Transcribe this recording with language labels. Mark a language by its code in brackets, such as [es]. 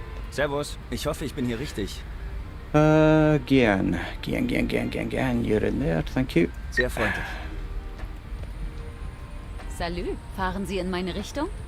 [de] Servus, ich hoffe, ich bin hier richtig. Gian. [en] You're in there, thank you. [de] Sehr freundlich. Salü, fahren Sie in meine Richtung?